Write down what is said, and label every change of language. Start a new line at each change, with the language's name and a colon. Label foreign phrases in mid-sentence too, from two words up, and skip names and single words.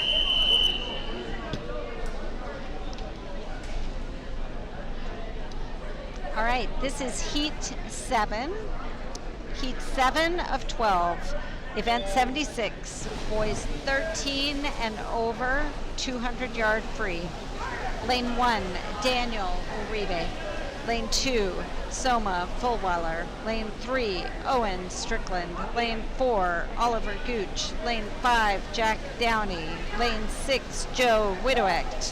English: All right, this is Heat 7. Heat 7 of 12. Event 76. Boys 13 and over, 200-yard free. Lane 1, Daniel Uribe. Lane 2, Soma Fullweller. Lane 3, Owen Strickland. Lane 4, Oliver Gooch. Lane 5, Jack Downey. Lane 6, Joe Widoecht.